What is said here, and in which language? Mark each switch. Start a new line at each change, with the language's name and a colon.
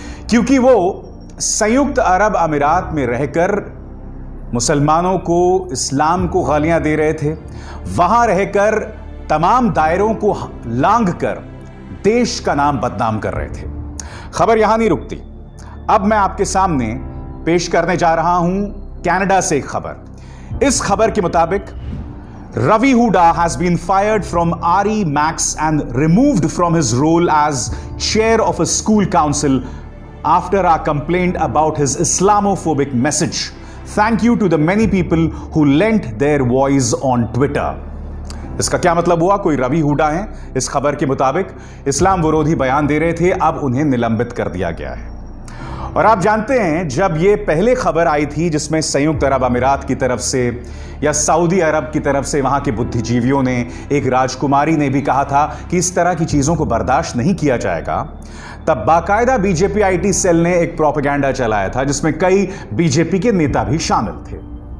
Hindi: क्योंकि वो संयुक्त अरब अमीरात में रहकर मुसलमानों को, इस्लाम को गालियां दे रहे थे। वहां रहकर तमाम दायरों को लांघकर देश का नाम बदनाम कर रहे थे। खबर यहां नहीं रुकती। अब मैं आपके सामने पेश करने जा रहा हूं कनाडा से एक खबर। इस खबर के मुताबिक
English: Ravi Hooda has been fired from RE Max and removed from his role as chair of a school council after a complaint about his Islamophobic message. Thank you to the many people who lent their voice on Twitter.
Hindi: इसका क्या मतलब हुआ? कोई रवि हुडा हैं, इस खबर के मुताबिक इस्लाम विरोधी बयान दे रहे थे, अब उन्हें निलंबित कर दिया गया है। और आप जानते हैं, जब ये पहले खबर आई थी जिसमें संयुक्त अरब अमीरात की तरफ से या सऊदी अरब की तरफ से वहां के बुद्धिजीवियों ने, एक राजकुमारी ने भी कहा था कि इस तरह की चीजों को बर्दाश्त नहीं किया जाएगा, तब बाकायदा बीजेपी आईटी सेल ने एक प्रोपेगेंडा चलाया था जिसमें कई बीजेपी के नेता भी शामिल थे।